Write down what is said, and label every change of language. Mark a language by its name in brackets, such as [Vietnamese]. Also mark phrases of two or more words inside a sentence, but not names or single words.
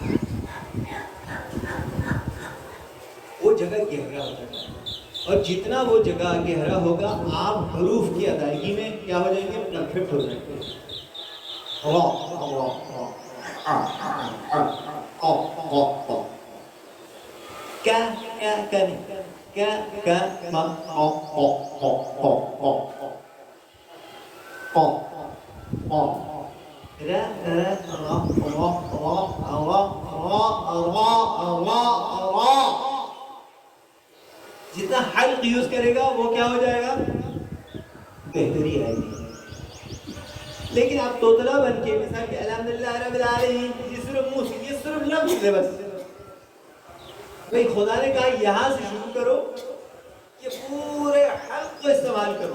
[Urdu] وہ جگہ گہرا ہوتا ہے اور جتنا وہ جگہ گہرا ہوگا آپ حروف کی ادائیگی میں کیا ہو جائیں گے، پرفیکٹ ہو جائیں گے. کیا کریں کا ما او او او او او او را را را را. جتنا حلق یوز کرے گا وہ کیا ہو جائے گا؟ بہتری آئے گی. لیکن آپ توتلا بن کے مثال کہ [Arabic] الحمدللہ رب العالمین [Urdu] یہ صرف منہ سے، یہ صرف لفظ ہے بس. بھئی خدا نے کہا یہاں سے شروع کرو، یہ پورے حلق کو استعمال کرو.